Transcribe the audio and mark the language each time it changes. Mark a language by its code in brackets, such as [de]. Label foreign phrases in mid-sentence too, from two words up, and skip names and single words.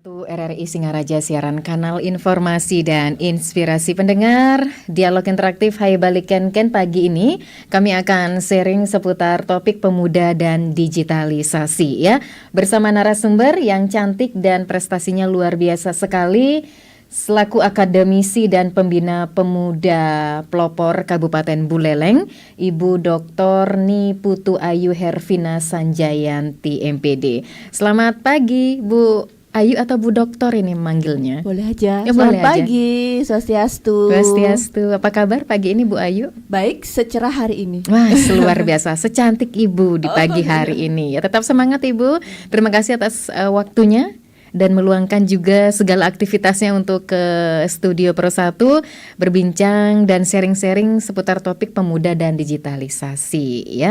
[id] RRI Singaraja, siaran kanal informasi dan inspirasi pendengar. Dialog interaktif Hai Balikan Ken pagi ini kami akan sharing seputar topik pemuda dan digitalisasi ya. Bersama narasumber yang cantik dan prestasinya luar biasa sekali, selaku akademisi dan pembina pemuda pelopor Kabupaten Buleleng, Ibu Dr. Ni Putu Ayu Hervina Sanjayanti MPD. Selamat pagi Bu Ayu atau Bu Doktor ini manggilnya? Boleh aja. Ya, Selamat boleh pagi, Swastiastu. Swastiastu. Apa kabar pagi ini Bu Ayu? Baik, secerah hari ini. Wah, luar biasa. Secantik Ibu di pagi hari ini. Ya, tetap semangat Ibu. Terima kasih atas waktunya dan meluangkan juga segala aktivitasnya untuk ke Studio Pro 1 berbincang dan sharing-sharing seputar topik pemuda dan digitalisasi ya.